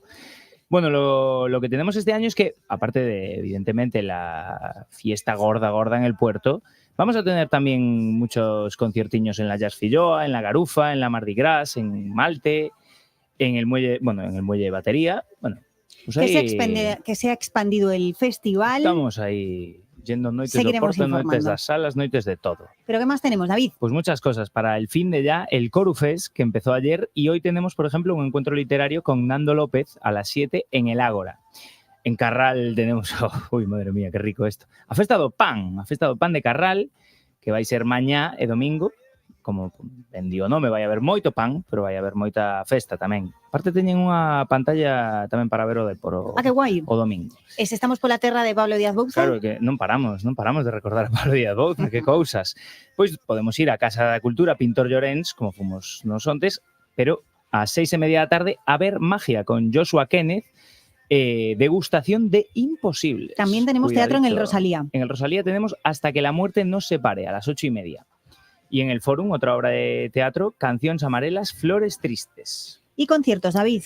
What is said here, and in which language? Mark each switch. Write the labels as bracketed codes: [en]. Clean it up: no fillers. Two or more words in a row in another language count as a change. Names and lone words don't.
[es] Bueno, lo que tenemos este año es que, aparte de, evidentemente, la fiesta gorda en el puerto, vamos a tener también muchos conciertiños en la Jazz Filloa, en la Garufa, en la Mardi Gras, en Malte, en el muelle de Batería. Bueno, pues Que se ha expandido el festival. estamos ahí yendo [gl] noites do [es] Seguiremos [gl] Porto, noites [es] informando. [gl] das salas, noites de todo. [es] ¿Pero qué más tenemos, David? Pues muchas cosas. Para el fin de ya, el Corufest, que empezó ayer, y hoy tenemos, por ejemplo, un encuentro literario con Nando López a las 7 en el Ágora. En Carral tenemos, uy, madre mía, qué rico esto, [gl] a festa do pan de Carral, que vai ser mañá e domingo, como vendió o nome, vai haber moito pan, pero vai haber moita festa tamén. Aparte teñen unha pantalla tamén para ver o Depor [es] Ah, qué guai. [gl] o domingo. Estamos pola terra de Pablo Díaz Bouza. Claro que non paramos de recordar a Pablo Díaz Bouza, que cousas. Pois podemos ir á Casa da Cultura Pintor Llorens, como fomos nos ontes, pero ás 6:30 da tarde a ver magia con Joshua Kenneth, degustación de imposibles. [es] También tenemos teatro en el Cuidadito. Rosalía. En el Rosalía tenemos Hasta que la muerte nos separe, a las 8:30. Y en el Fórum, otra obra de teatro, Canciones amarelas, flores tristes. Y conciertos, David.